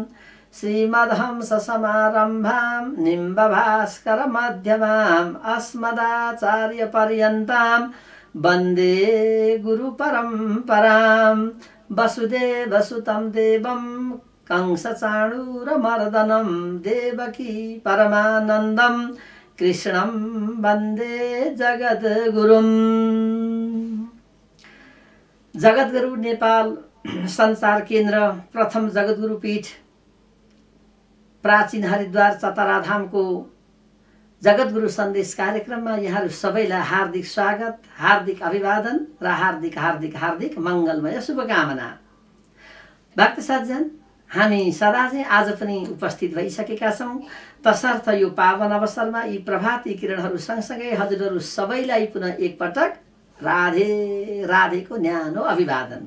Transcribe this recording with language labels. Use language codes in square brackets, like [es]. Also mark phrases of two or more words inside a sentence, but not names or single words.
[sa] श्रीमद्हंससमारम्भां निम्बभास्करमध्यमाम् अस्मदाचार्यपर्यन्तां वन्दे गुरुपरम्परां वसुदेवसुतं देवं कंसचाणूरमर्दनं देवकी परमानन्दं कृष्णं वन्दे जगद्गुरुम्। [ne] जगद्गुरु नेपाल संचार केन्द्र प्रथम जगद्गुरु पीठ प्राचीन हरिद्वार चतराधामको जगद्गुरु सन्देश कार्यक्रममा यहाँहरू सबैलाई हार्दिक स्वागत, हार्दिक अभिवादन र हार्दिक हार्दिक हार्दिक मङ्गलमय शुभकामना। भक्त सज्जन, हामी सदा चाहिँ आज पनि उपस्थित भइसकेका छौँ। तसर्थ यो पावन अवसरमा यी प्रभाती किरणहरू सँगसँगै हजुरहरू सबैलाई पुनः एकपटक राधे राधेको न्यानो अभिवादन।